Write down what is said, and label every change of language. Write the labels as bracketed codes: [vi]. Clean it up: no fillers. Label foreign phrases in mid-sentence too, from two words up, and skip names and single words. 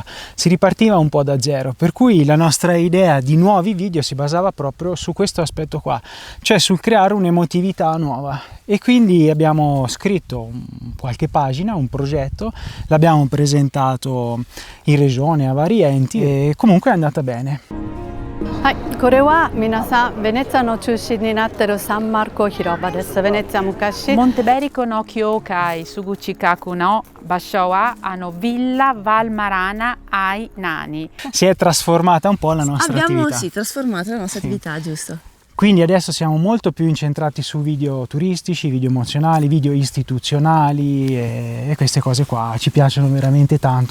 [it] Si ripartiva un po' da zero, per cui la nostra idea di nuovi video si basava proprio su questo aspetto qua, cioè sul creare un'emotività nuova. E quindi abbiamo scritto qualche pagina, un progetto, l'abbiamo presentato in regione a vari enti e comunque è andata bene. [ja] はい、これは皆さんベネツィアの中心になっているサンマルコ広場です。ベネツィア昔モンテベリコの教会すぐ近くの場所は Villa Valmarana ai Nani. [it] Si è trasformata un po' la nostra attività. Sì, trasformata la nostra attività, giusto? Quindi adesso siamo molto più incentrati su video turistici, video emozionali, video istituzionali e queste cose qua ci piacciono veramente tanto.